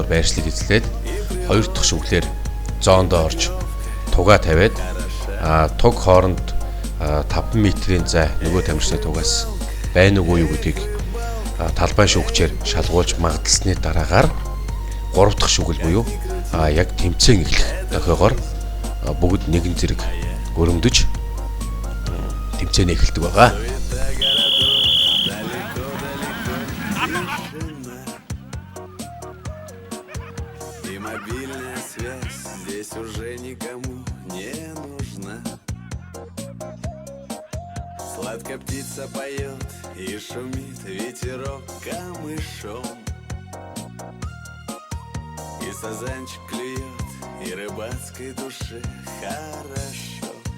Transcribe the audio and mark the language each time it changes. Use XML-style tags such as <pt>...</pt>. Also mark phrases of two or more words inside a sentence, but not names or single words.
<mn>байршлыг эзлээд хоёр дахь шүглээр зоондоо орж тугаа тавиад туг хооронд 5 метрийн зай нөгөө тамирчны тугаас байна уу юу гэдгийг талбай шүүгчээр шалгуулж магадalsны дараагаар 3 дахь шүгэл буюу яг тэмцээн эхлэх дохиогоор бүгд нэгэн зэрэг өрөмдөж тэмцээнэ эхэлдэг байгаа.</mn> <ru>Сладко птица поет и шумит ветерок камышом, и сазанчик клюет, и рыбацкой душе хорошо.</ru>